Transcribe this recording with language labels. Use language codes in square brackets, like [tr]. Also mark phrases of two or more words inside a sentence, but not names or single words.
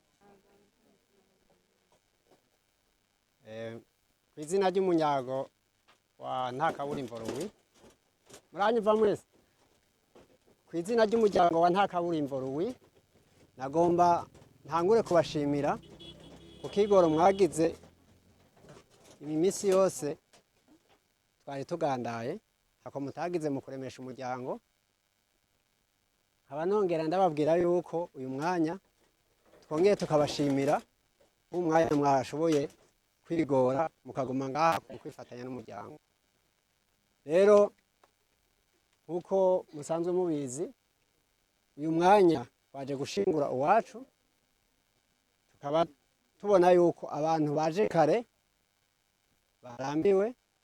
[rn] ku izina ry'umunyago wa Ntakaburimbo Louis muranyumva mwese ku izina ry'umuryango wa Ntakaburimbo Louis nagomba ntangure kubashimira ku kigoro mwagize iminsi yose twari tugandaye hako mutagize mu kuremesha umuryango nkaba nongera ndababwira yuko uyu mwanya twongeye tukabashimira umwanya mwashoboye kwigora mukaguma ngaha kwifatanya n'umuryango rero nkuko musanzwe mubizi uyu mwanya waje gushingura uwacu tukaba tubona yuko abantu baje kare barambiwe